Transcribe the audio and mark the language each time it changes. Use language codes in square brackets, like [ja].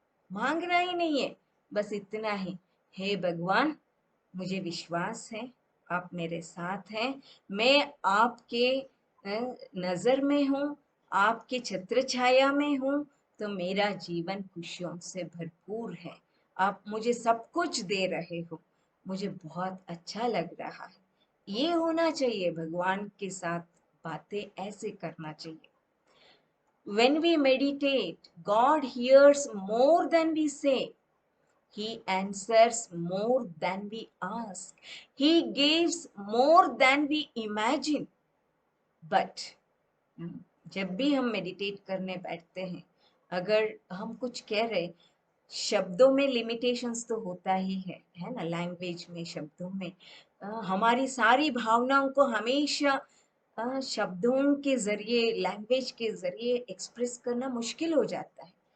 [hi] मांगना ही नहीं है, बस इतना ही, हे भगवान, मुझे विश्वास है आप मेरे साथ हैं, मैं आपके नजर में हूँ, आपके छत्र छाया में हूँ, तो मेरा जीवन खुशियों से भरपूर है। आप मुझे सब कुछ दे रहे हो, मुझे बहुत अच्छा लग रहा है। ये होना चाहिए, भगवान के साथ बातें ऐसे करना चाहिए। [en] When we meditate, God hears more than we say. He answers more than we ask. He gives more than we imagine. [hi] But जब भी हम मेडिटेट करने बैठते हैं, अगर हम कुछ कह रहे, शब्दों में लिमिटेशंस तो होता ही है ना, लैंग्वेज में, शब्दों में हमारी सारी भावनाओं को हमेशा शब्दों के जरिए, लैंग्वेज के जरिए एक्सप्रेस करना मुश्किल हो जाता है।